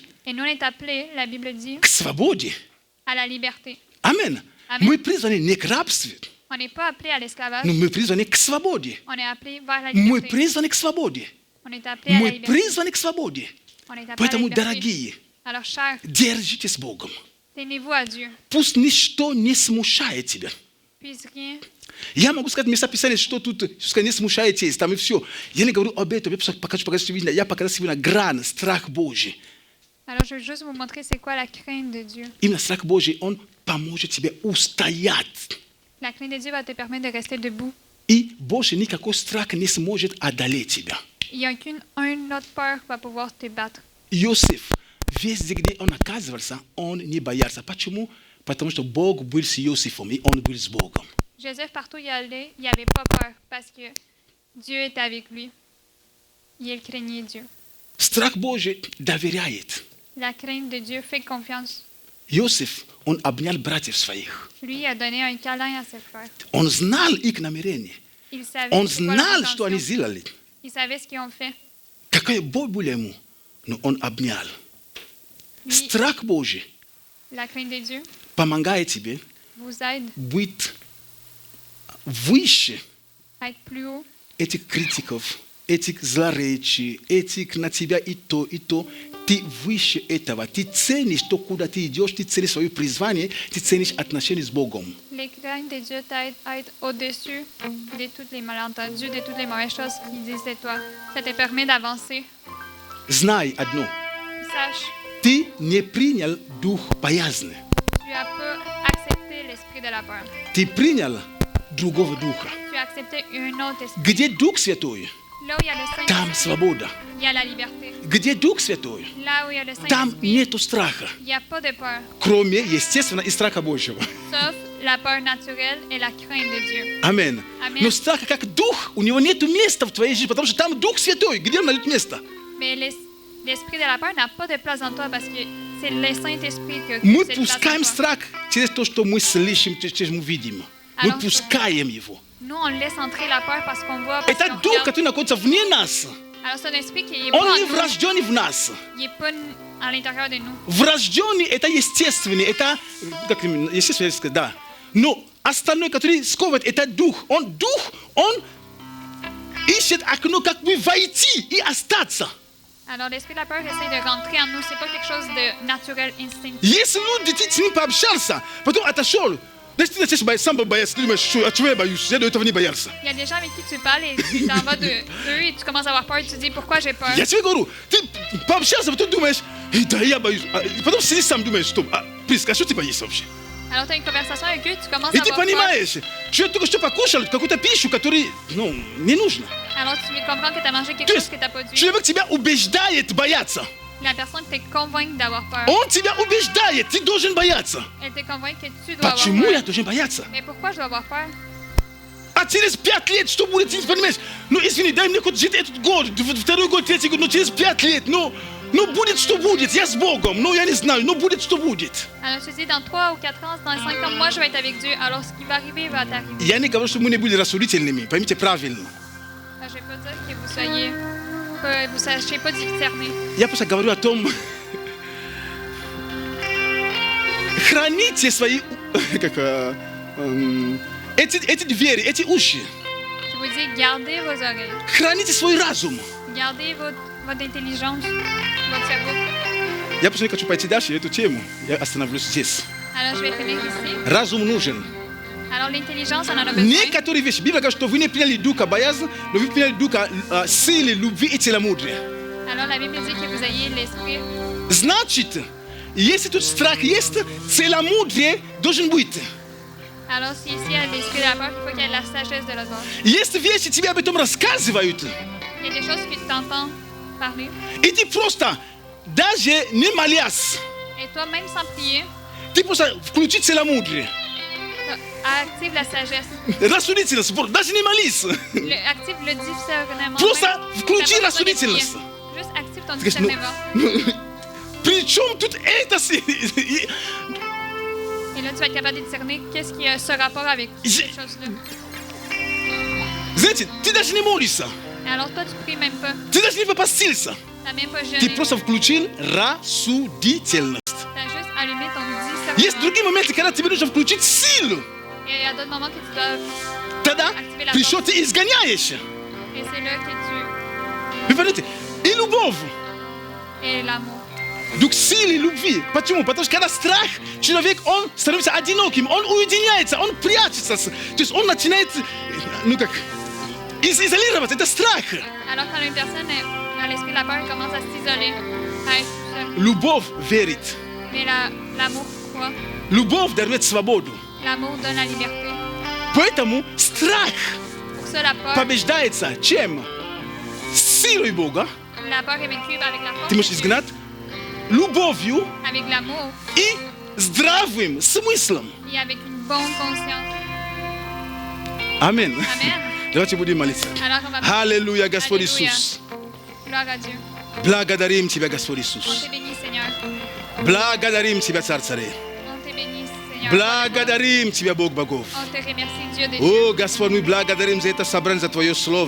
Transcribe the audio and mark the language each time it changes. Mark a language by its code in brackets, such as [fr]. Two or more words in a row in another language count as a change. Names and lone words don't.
[fr] Et nous, on est appelés, la Bible dit, [ru] к свободе. [fr] à la liberté. [ru] Аминь. Аминь. Мы призваны не к рабству, [fr] On n'est pas appelés à l'esclavage, [ru] но мы призваны к свободе. [fr] on est appelés vers la [ru] Мы [fr] liberté. [ru] призваны к свободе. [fr] On est appelés à la [ru] Мы [fr] liberté. [ru] призваны к свободе. [fr] On est appelés à la [ru] Поэтому, [fr] liberté. [ru] дорогие, [fr] Alors, chers, [ru] держитесь с Богом. [fr] tenez-vous à Dieu. [ru] Пусть ничто не смущает тебя. [fr] Puisse rien. [ru] Я могу сказать места Писания, что тут не смущает есть, там и все. Я не говорю об этом, я показал себе на грань, страх Божий. [fr] Alors, je veux juste vous montrer c'est quoi la crainte de Dieu. [ru] Именно страх Божий, он поможет тебе устоять. [fr] La crainte de Dieu va te permettre de rester debout. [ru] И больше никакой страх не сможет одолеть тебя. [fr] Il n'y a qu'une autre peur qui va pouvoir te battre. [ru] Иосиф, везде, где он оказывался, он не боялся. Почему? Потому что Бог был с Иосифом, и он был с Богом. [fr] Joseph, partout où il allait, il n'avait pas peur parce que Dieu était avec lui. Et il craignait Dieu. [ru] Страх Божий доверяет. [fr] La crainte de Dieu fait confiance. [ru] Иосиф, он обнял братьев своих. [fr] Lui a donné un câlin à ses frères. [ru] Он знал их намерения. [fr] Il savait, [ru] Он [fr] c'est quoi leur [ru] знал, что они [fr] intention. [ru] сделали. [fr] Il savait ce qu'ils ont fait. [ru] Какая боль была ему, но он обнял. [fr] Lui, [ru] Страх Божий [fr] la crainte de Dieu [ru] помогает тебе [fr] vous aide [ru] быть выше [fr] à être plus haut [ru] этих критиков, этих злоречий, этих на тебя и то, и то. Ты выше этого. Ты ценишь то, куда ты идешь, ты ценишь свое призвание, ты ценишь отношения с Богом. [fr] Les craintes de Dieu t'aident à être au-dessus de tous les malentendus, de toutes les mauvaises choses qu'ils disent de toi. Ça te permet d'avancer. [ru] Знай одно. [fr] Sache, [ru] Ты не принял дух боязни. [fr] tu n'as pas accepté l'esprit de la peur. [ru] Ты принял другого духа. [fr] Tu as accepté un autre esprit. [ru] Где Дух Святой, [fr] Là où il y a le Saint-Esprit, [ru] там свобода. [fr] il y a la liberté. [ru] Где Дух Святой, [fr] Là où il y a le [ru] там [fr] Saint-Esprit, [ru] нету страха. [fr] il n'y a pas de peur, [ru] Кроме, естественно, и страха Божьего. [fr] sauf la peur naturelle et la crainte de Dieu. [ru] Амин. Аминь. Но страха как дух, у него нету места в твоей жизни, потому что там Дух Святой. Где он найдет место? [fr] Mais l'esprit de la peur n'a pas de place en toi parce que c'est le Saint-Esprit que [ru] Мы [fr] cette place en [ru] пускаем [fr] toi. [ru] страх через то, что мы слышим, через мы видим. Мы [fr] Alors, [ru] пускаем его. [fr] Nous, on laisse entrer la peur parce qu'on voit. Parce [ru] Это [fr] qu'on [ru] дух, [fr] regarde. [ru] который находится вне нас. [fr] Alors, c'est un esprit qui est [ru] Он [fr] pas [ru] не [fr] en nous. [ru] врожденный в нас. [fr] Il n'est pas à l'intérieur de nous. [ru] Врожденный – это естественный, это, как именно, естественно, да. Но остальное, который сковывает, это дух. Он ищет окно, как бы войти и остаться. [fr] Alors, l'esprit de la peur essaie de rentrer en nous. C'est pas quelque chose de naturel, instinctif. [ru] Если люди, ты с ним пообщался, потом отошел, значит, ты начинаешь сам бояться, ты думаешь, что, а чего я боюсь? Я до этого не боялся. [fr] Il y a des gens avec qui tu parles et tu t'en vas d'eux et tu commences à avoir peur et tu te dis pourquoi j'ai peur. [ru] Я тебе говорю, ты пообщался, потом думаешь, да, я боюсь. Потом сидишь сам, думаешь, стоп, Приска, а что ты боишься вообще? [fr] Alors, tu as une conversation avec eux, tu commences [ru] И [fr] à [ru] ты [fr] avoir peur. [ru] понимаешь, что я только что покушал какую-то пищу, которая, не нужна. [fr] Alors, tu comprends que tu as mangé quelque [ru] То [fr] chose [ru] есть [fr] que tu n'as pas dû. [ru] человек тебя убеждает бояться. [fr] La personne te convainc d'avoir peur. [ru] Он тебя убеждает, ты должен бояться. [fr] Elle te convainc que tu dois [ru] Почему [fr] avoir [ru] я [fr] peur. [ru] должен бояться? [fr] Mais pourquoi je dois avoir peur? [ru] А через 5 лет что будет, ты не понимаешь? Ну, извини, дай мне хоть жить этот год, второй год, третий год, но через 5 лет, ну будет, что будет, я с Богом, я не знаю, будет, что будет. [fr] Alors, tu dis dans 3 ou 4 ans, dans 5 ans, moi je vais être avec Dieu. Alors, ce qui va arriver va t'arriver. [ru] Я не говорю, что мы не были рассудительными, поймите правильно. [fr] Alors, je ne vais pas dire que vous soyez. Que vous ne sachiez pas discerner. [ru] Я просто говорю о том, храните свои, эти двери, эти уши, [fr] Je vous dis, gardez vos oreilles. [ru] храните свой разум. [fr] Gardez votre intelligence, votre cerveau. [ru] Я просто не хочу пойти дальше эту тему, я остановлюсь здесь. [fr] Alors, je vais finir ici. [ru] Разум нужен. [fr] Alors, l'intelligence, on en a besoin. [ru] Некоторые вещи, Библия говорит, что вы не приняли духа боязни, но вы приняли духа силы, любви и целомудрия. [fr] Alors, la Bible dit que vous ayez l'esprit. [ru] Значит, если тут страх есть, целомудрие должен быть. [fr] Alors, si ici il y a l'esprit de la peur, il faut qu'il y ait la sagesse de l'autre. [ru] Есть вещи, тебе об этом рассказывают, [fr] Il y a des choses que tu t'entends parler. [ru] и ты просто, даже не молясь, [fr] Et toi, même sans prier, [ru] ты просто включи целомудрие. [fr] active la sagesse. [ru] Рассудительность, даже не молись. [fr] Active le discernement. [ru] Просто [fr] même [ru] включи [fr] t'as pas besoin de [ru] рассудительность. [fr] prier. Juste active ton [ru] Ты говоришь, [fr] discernement. [ru] Причем тут это? [fr] Et là, tu vas être capable de discerner qu'est-ce qui a ce rapport avec ces choses-là. [ru] Знаете, ты даже не молишься, [fr] Et alors, toi, tu pries même pas. [ru] ты даже не попастился. [fr] Tu n'as même pas [ru] Ты [fr] jeûné. [ru] просто включил рассудительность. [fr] Tu as juste allumé ton [ru] Есть [fr] discernement. [ru] другие моменты, когда тебе нужно включить силу. [fr] Et il y a d'autres moments que tu dois. [ru] Тогда [fr] Activer la [ru] пришел, ты изгоняешь. [fr] Et c'est là que tu. [ru] Вы понимаете? И любовь. [fr] Et l'amour. [ru] Дух силы и любви. Почему? Потому что когда страх, человек, он становится одиноким, он уединяется, он прячется. То есть он начинает, изолироваться. Это страх. [fr] Alors quand une personne a l'esprit de la peur, elle commence à s'isoler, à être seule. [ru] Любовь верит. [fr] Mais l'amour croit. [ru] Любовь дает свободу. [fr] L'amour donne la liberté. [ru] Поэтому страх [fr] Pour ça, la peur [ru] побеждается чем? Силой Бога. [fr] est vaincue avec la force [ru] Ты можешь [fr] de Dieu, [ru] изгнать любовью [fr] avec l'amour [ru] и здравым смыслом. [fr] et avec une bonne conscience. [ru] Аминь. [fr] Amen. [ru] Давайте будем молиться. [fr] Alors on va [ru] Аллилуйя, Господь [fr] Alléluia. [ru] Иисус. [fr] Gloire à Dieu. [ru] Благодарим Тебя, Господь [fr] On [ru] Иисус. [fr] te bénit, Seigneur. [ru] Благодарим Тебя, Царь царей. [fr] On te bénit, Seigneur. [ru] Благодарим Тебя, Бог богов. [fr] On te remercie, Dieu de Dieu. [ru] О, Господь, мы благодарим за это собрание, за Твое [fr] On [ru] Слово.